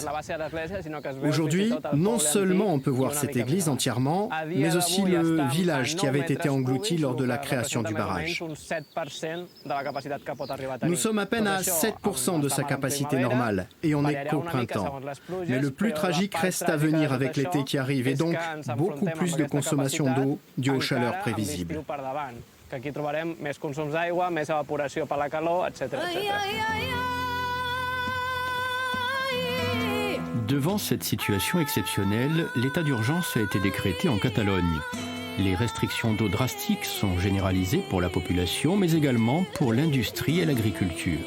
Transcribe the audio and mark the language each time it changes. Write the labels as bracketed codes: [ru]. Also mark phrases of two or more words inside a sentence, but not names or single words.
[fr] Aujourd'hui, non seulement on peut voir cette église entièrement, mais aussi le village qui avait été englouti lors de la création du barrage. Nous sommes à peine à 7% de sa capacité normale et on n'est qu'au printemps. Mais le plus tragique reste à venir avec l'été qui arrive et donc beaucoup plus de consommation d'eau due aux chaleurs prévisibles. [ca] Aquí trobarem més consums d'aigua, més evaporació per la calor, etc. [fr] Devant cette situation exceptionnelle, l'état d'urgence a été décrété en Catalogne. Les restrictions d'eau drastiques sont généralisées pour la population, mais également pour l'industrie et l'agriculture.